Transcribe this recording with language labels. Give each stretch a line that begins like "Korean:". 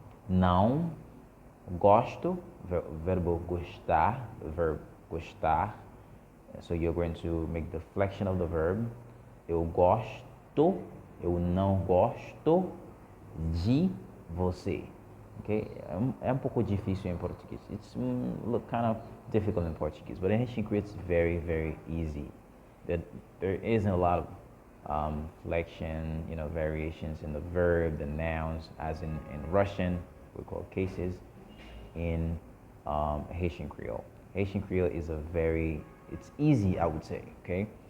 Portuguese: Não gosto, verbo gostar, verb gostar.
English: So you're going to make the flexion of the verb.
Portuguese: Eu gosto, eu não gosto de você. Okay, é pouco difícil em português.
English: It's kind of difficult in Portuguese, but in Haitian Creole it's very, very easy. There isn't a lot of flexion, variations in the verb, the nouns, as in Russian, we call cases. In Haitian Creole. Haitian Creole is it's easy, I would say, okay?